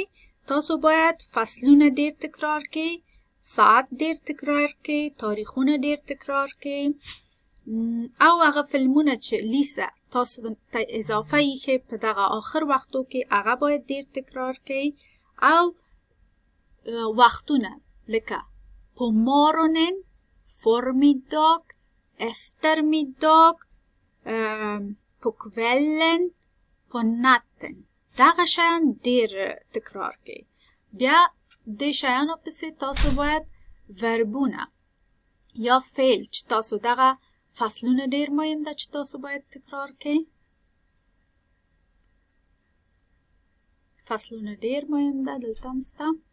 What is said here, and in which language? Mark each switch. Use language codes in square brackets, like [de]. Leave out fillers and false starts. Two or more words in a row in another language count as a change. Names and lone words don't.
[ps] تاسو باید فصلونه ډیر تکرار کړئ، ساعت ډیر تکرار کړئ، تاریخونه ډیر تکرار کړئ او هغه فلمونه چې لیسه تاسو ته اضافه یې په دغه آخر وختو کې هغه باید ډیر تکرار کړئ او وختونه لکه [sv] på morgonen، formiddag، eftermiddag، på kvällen، på natten. [ps] دغه شیان ډیر تکرار کړئ. بیا د شیانو پسې تاسو باید وربونه یا فعل چې تاسو دغه فصلونه ډیر مهم ده چې تاسو باید تکرار کړئ. فصلونه ډیر مهم ده. دلته هم سته.